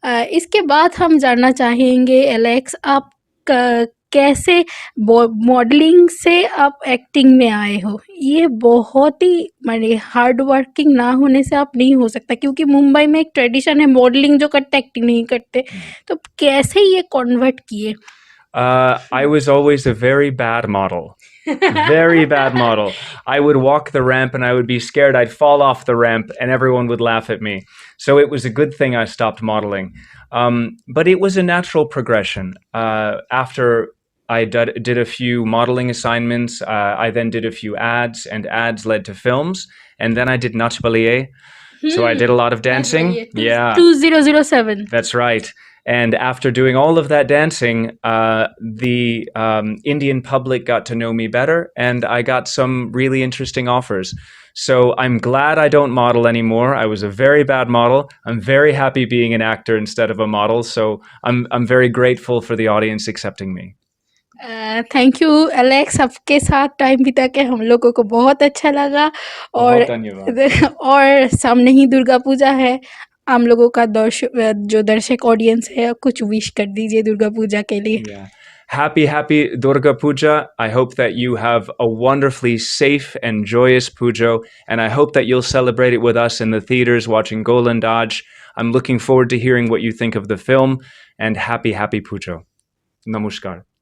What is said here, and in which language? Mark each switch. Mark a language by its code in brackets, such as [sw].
[hi] इसके बाद हम जानना चाहेंगे एलेक्स, आप कैसे मॉडलिंग से आप एक्टिंग में आए हो? ये बहुत ही माने हार्ड वर्किंग ना होने से आप नहीं हो सकता, क्योंकि मुंबई में एक ट्रेडिशन है मॉडलिंग जो करते एक्टिंग नहीं करते। तो कैसे ये कन्वर्ट किए? [en] I was always a very bad model. Very bad model. I would walk the ramp and I would be scared I'd fall off the ramp and everyone would laugh at me. So it was a good thing I stopped modeling. But it was a natural progression. After I did a few modeling assignments, I then did a few ads, and ads led to films. And then I did Nach Balier. So I did a lot of dancing. Yeah. 2007. That's right. And after doing all of that dancing, the Indian public got to know me better, and I got some really interesting offers. So I'm glad I don't model anymore. I was a very bad model. I'm very happy being an actor instead of a model. So I'm very grateful for the audience accepting me. [hi] Thank you Alex, आपके साथ time बिता के हम लोगों को बहुत अच्छा लगा। और बहुत धन्यवाद। और सामने ही दुर्गा पूजा है, हम लोगों का जो दर्शक ऑडियंस है, कुछ विश कर दीजिए दुर्गा पूजा के लिए। [en] Yeah. Happy Durga Puja. I hope that you have a wonderfully safe and joyous Pujo, and I hope that you'll celebrate it with us in the theaters watching Golandaj. I'm looking forward to hearing what you think of the film, and happy Pujo. Namaskar.